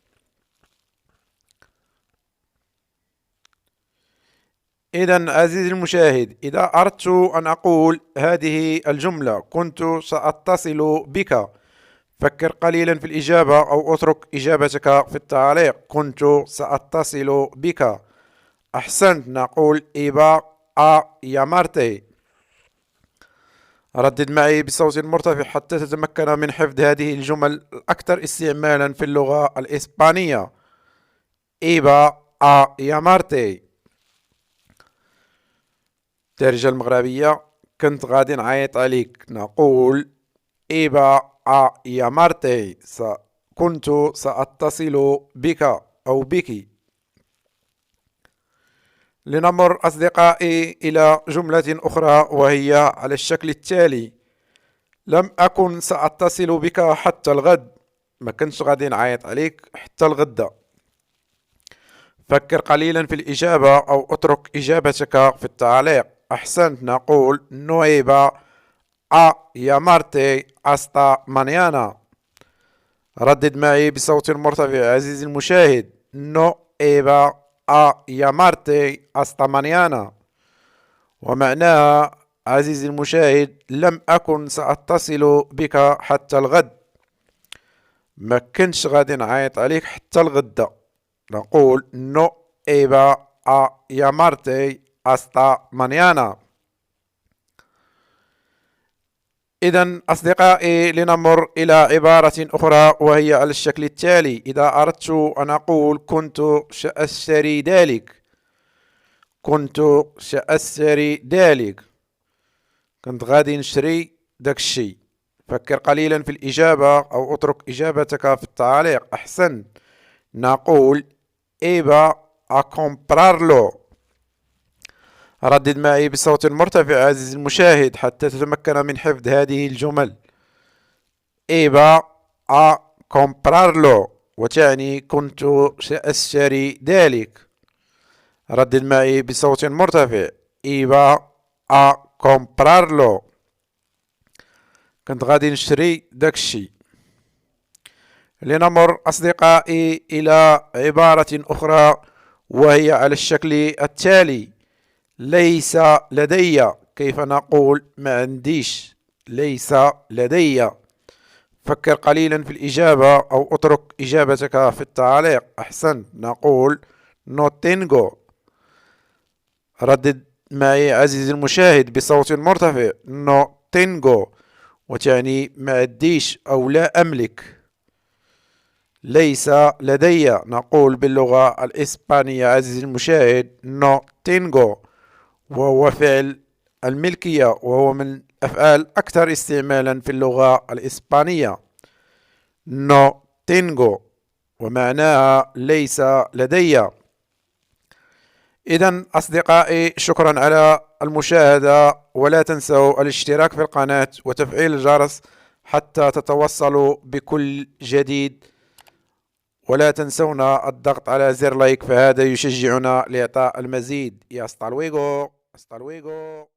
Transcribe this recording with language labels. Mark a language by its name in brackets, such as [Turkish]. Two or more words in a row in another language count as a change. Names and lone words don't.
[Arabic] إذا عزيزي المشاهد، إذا أردت أن أقول هذه الجملة كنت سأتصل بك، فكر قليلا في الإجابة أو اترك إجابتك في التعليق. كنت سأتصل بك. أحسنت، نقول [Spanish] iba a llamarte. [Arabic] ردد معي بصوت مرتفع حتى تتمكن من حفظ هذه الجمل الأكثر استعمالا في اللغة الإسبانية. [Spanish] iba a llamarte. [Arabic] الدارجة المغربية: كنت غادي نعيط عليك. نقول [Spanish] iba a llamarte. [Arabic] كنت سأتصل بك أو بك. لنمر أصدقائي إلى جملة أخرى وهي على الشكل التالي: لم أكن سأتصل بك حتى الغد. ما كنتش غادي نعيط عليك حتى الغد. فكر قليلا في الإجابة أو اترك إجابتك في التعليق. أحسنت. نقول [Spanish] no iba a llamarte hasta mañana. [Arabic] ردد معي بصوت مرتفع عزيزي المشاهد: [Spanish] no iba a llamarte hasta mañana. [Arabic] ومعناها عزيزي المشاهد لم أكن سأتصل بك حتى الغد. ما كنتش غادي نعيط عليك حتى الغد. نقول [Spanish] no iba a llamarte hasta mañana. [Arabic] إذا أصدقائي لنمر إلى عبارة أخرى وهي على الشكل التالي: إذا أردت أن أقول كنت سأشتري ذلك. كنت سأشتري ذلك. كنت غادي نشري داك الشي. فكر قليلا في الإجابة أو اترك إجابتك في التعليق. أحسن. نقول [Spanish] iba a comprarlo. [Arabic] ردد معي بصوت مرتفع عزيزي المشاهد حتى تتمكن من حفظ هذه الجمل. [Spanish] iba a comprarlo [Arabic] وتعني كنت سأشتري ذلك. ردد معي بصوت مرتفع: [Spanish] iba a comprarlo. [Arabic] كنت غادي نشتري داك الشي. لنمر أصدقائي إلى عبارة أخرى وهي على الشكل التالي: ليس لدي. كيف نقول ما عنديش؟ ليس لدي. فكر قليلا في الإجابة أو اترك إجابتك في التعليق. أحسن. نقول [Spanish] no tengo. [Arabic] ردد معي عزيزي المشاهد بصوت مرتفع: [Spanish] no tengo [Arabic] وتعني ما عنديش أو لا أملك. ليس لدي نقول باللغة الإسبانية عزيزي المشاهد [Spanish] no tengo، [Arabic] وهو فعل الملكية وهو من الأفعال أكثر استعمالا في اللغة الإسبانية. [Spanish] no tengo [Arabic] ومعناها ليس لدي. إذا أصدقائي شكرا على المشاهدة، ولا تنسوا الاشتراك في القناة وتفعيل الجرس حتى تتوصلوا بكل جديد، ولا تنسونا الضغط على زر لايك فهذا يشجعنا لإعطاء المزيد. [Spanish] يا hasta luego.